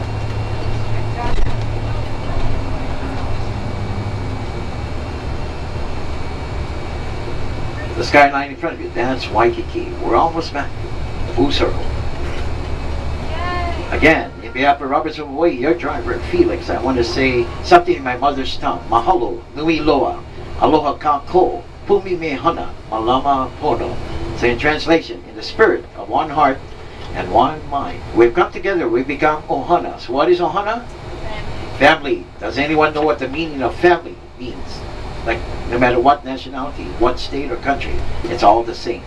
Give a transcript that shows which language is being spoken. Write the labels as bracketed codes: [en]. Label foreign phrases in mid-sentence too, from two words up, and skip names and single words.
[en] The skyline in front of you, that's Waikiki. We're almost back. Full circle. Again, in behalf of Robertson Hawaii, your driver, Felix, I want to say something in my mother's tongue. [haw] Mahalo, nui loa, aloha kako, pumi me hana, malama pono. [en] So in translation, in the spirit of one heart and one mind, we've come together, we become ohana. So what is ohana? Family. Does anyone know what the meaning of family means? Like, no matter what nationality, what state or country, it's all the same.